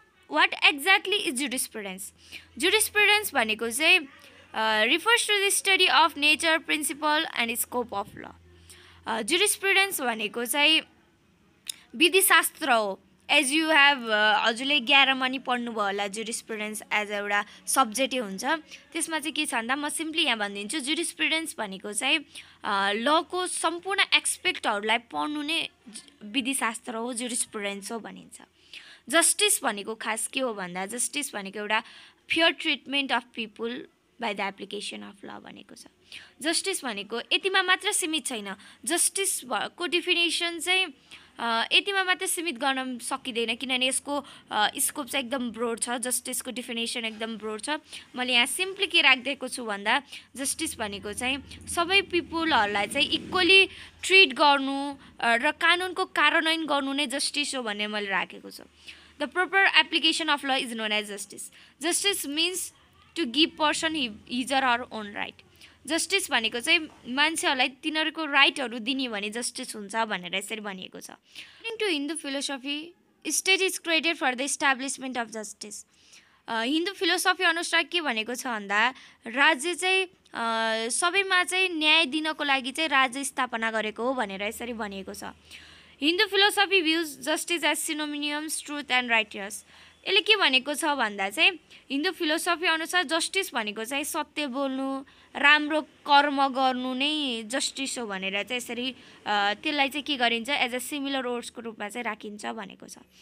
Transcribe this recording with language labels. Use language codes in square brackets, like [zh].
[en] What exactly is jurisprudence? Jurisprudence [ne] भनेको चाहिँ [en] refers to the study of nature, principle and scope of law. [ne] Jurisprudence भनेको चाहिँ विधिशास्त्र हो। [en] as you have [ne] हजुरले 11 मा नि पढ्नुभयो होला जुरिस्प्रुडेन्स एज एउटा सब्जेक्टै हुन्छ। त्यसमा चाहिँ के छ भन्दा म सिम्पली यहाँ भनिदिन्छु, जुरिस्प्रुडेन्स भनेको चाहिँ लको सम्पूर्ण एक्सपेक्टहरूलाई पढ्नु नै विधिशास्त्र हो, जुरिस्प्रुडेन्स हो भनिन्छ। जस्टिस भनेको खास के हो भन्दा जस्टिस भनेको एउटा [en] fair treatment of people by the application of law [ne] भनेको छ। जस्टिस भनेको यतिमा मात्र सीमित छैन। जस्टिसको डिफिनेसन चाहिँ यतिमा मात्र सीमित गर्न सकिँदैन, किनभने यसको स्कोप चाहिँ एकदम ब्रोड छ। जस्टिसको डिफिनेसन एकदम ब्रोड छ। मैले यहाँ सिम्पली के राखिदिएको छु भन्दा जस्टिस भनेको चाहिँ सबै पिपुलहरूलाई चाहिँ इक्वली ट्रिट गर्नु र कानुनको कार्यान्वयन गर्नु नै जस्टिस हो भन्ने मैले राखेको छु। [en] The proper application of law is known as justice. Justice means to give person his or her own right. [ne] Justice भनेको चाहिँ मान्छेहरूलाई तिनीहरूको राइटहरू दिने भने जस्टिस हुन्छ भनेर यसरी भनिएको छ। [en] According to Hindu philosophy, state is created for the establishment of justice. [ne] Hindu philosophy अनुसार के भनेको छ भन्दा राज्य चाहिँ सबैमा चाहिँ न्याय दिनको लागि चाहिँ राज्य स्थापना गरेको हो भनेर यसरी भनिएको छ। [en] Hindu philosophy views justice as synonyms truth and righteous. [ne] यसले के भनेको छ भन्दा चाहिँ हिन्दू फिलोसफी अनुसार जस्टिस भनेको चाहिँ सत्य बोल्नु, राम्रो कर्म गर्नु नै जस्टिस हो भनेर चाहिँ यसरी त्यसलाई चाहिँ के गरिन्छ [en] as a similar [ne] वर्ड्सको रूपमा चाहिँ राखिन्छ भनेको छ।